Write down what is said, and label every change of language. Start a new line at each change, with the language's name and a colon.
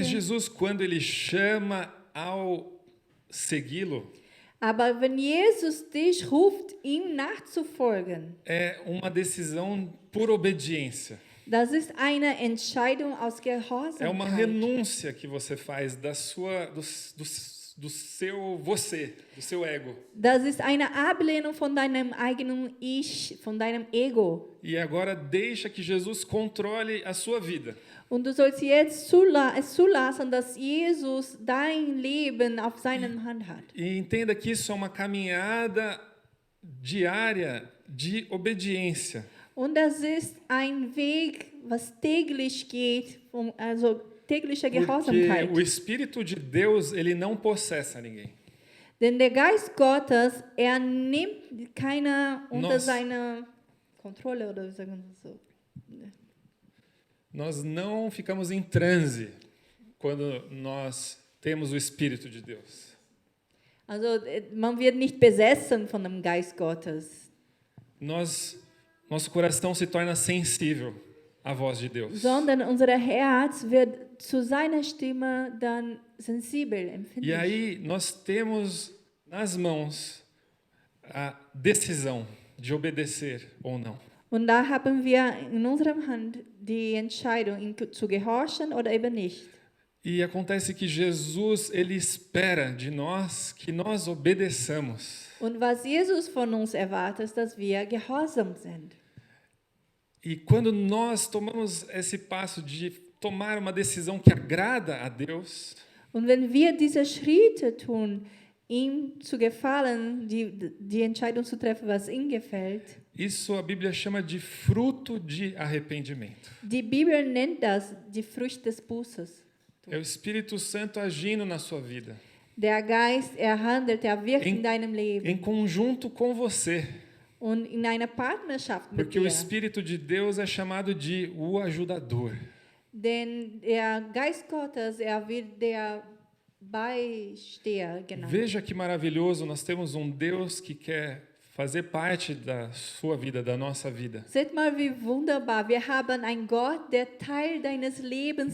Portuguese: Mas Jesus, quando ele chama ao segui-lo,
German: Aber wenn Jesus dich ruft, ihm nachzufolgen,
Portuguese: é uma decisão por obediência.
German: das ist eine Entscheidung aus
Portuguese: É uma
German: Gehorsamkeit.
Portuguese: renúncia que você faz do seu você, do seu ego.
German: Das ist eine Ablehnung von deinem eigenen Ich, von deinem Ego.
Portuguese: E agora deixa que Jesus controle a sua vida.
German: Und du sollst jetzt es zulassen, dass Jesus dein Leben auf seiner Hand hat.
Portuguese: E entenda que isso é uma caminhada diária de obediência.
German: Und das ist ein Weg, was täglich geht, also tägliche
Portuguese: Porque
German: Gehorsamkeit.
Portuguese: o Espírito de Deus, ele não possessa ninguém.
German: Denn der Geist Gottes, nimmt keiner unter seine Kontrolle, oder wie sagen wir das so?
Portuguese: Nós não ficamos em transe quando nós temos o Espírito de Deus.
German: Also man wird nicht besessen von dem Geist Gottes,
Portuguese: Nosso coração se torna sensível à voz de Deus.
German: sondern unser Herz wird zu seiner Stimme dann sensibel,
Portuguese: E
German: empfindlich.
Portuguese: aí nós temos nas mãos a decisão de obedecer ou não.
German: Und da haben wir in unserer Hand die Entscheidung, ihm zu gehorchen oder eben nicht.
Portuguese: E acontece que Jesus, ele espera de nós que nós obedeçamos.
German: Und was Jesus von uns erwartet, ist, dass wir gehorsam sind.
Portuguese: E quando nós tomamos esse passo de tomar uma decisão que agrada a Deus,
German: Und wenn wir diese Schritte tun, ihm zu gefallen, die Entscheidung zu treffen, was ihm gefällt,
Portuguese: isso a Bíblia chama de fruto de arrependimento.
German: die Bibel nennt das die Frucht des Bußes.
Portuguese: É o Espírito Santo agindo na sua vida,
German: Der Geist, handelt, wirkt in deinem Leben
Portuguese: em conjunto com você.
German: und in einer Partnerschaft mit
Portuguese: Porque o
German: dir.
Portuguese: Espírito de Deus é chamado de o ajudador.
German: Denn der Geist Gottes, wird der Beisteher genannt.
Portuguese: Veja que maravilhoso, nós temos um Deus que quer fazer parte da sua vida, da nossa vida.
German: Seht mal, wie wunderbar. Wir haben einen Gott, der Teil deines Lebens